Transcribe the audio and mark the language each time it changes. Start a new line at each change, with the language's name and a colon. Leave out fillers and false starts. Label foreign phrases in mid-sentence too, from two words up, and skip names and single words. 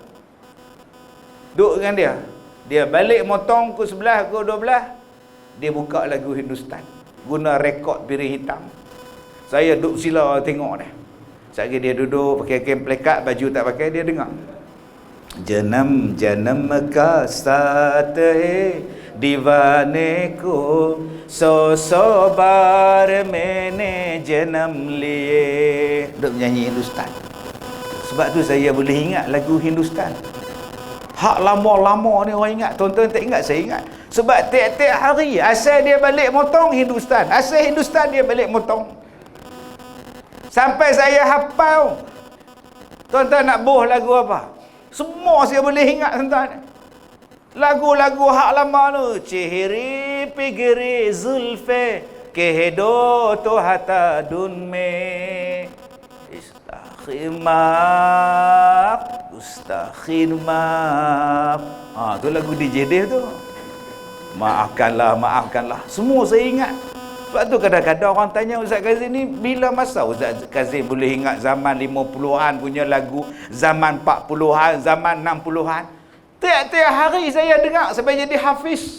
Malay: Dia balik motong pukul 11, pukul 12. Dia buka lagu Hindustan. Guna rekod piring hitam. Saya duduk sila tengok dia. Sekali dia duduk pakai kain plekat, baju tak pakai, dia dengar.
Hindi: जनम जनम का साथ है दीवाने को सौ बार मैंने जन्म लिए.
Malay: Duk menyanyi Hindustan. Sebab tu saya boleh ingat lagu Hindustan. Hak lama-lama ni orang ingat. Tuan-tuan tak ingat, saya ingat. Sebab tiap-tiap hari asal dia balik motong Hindustan. Asal Hindustan dia balik motong. Sampai saya hafal. Tuan-tuan nak boh lagu apa? Semua saya boleh ingat, tuan-tuan. Lagu-lagu hak lama tu.
Hindi: चेहरे पे गिरे ज़ुल्फ़ें कह दो तो हटा दूँ me Ustakhirmak.
Malay: Tu lagu DJ Dev tu. Maafkanlah. Semua saya ingat. Sebab tu kadang-kadang orang tanya Ustaz Kazim ni, bila masa Ustaz Kazim boleh ingat zaman 50-an punya lagu, zaman 40-an, zaman 60-an. Tiap-tiap hari saya dengar sampai jadi hafiz.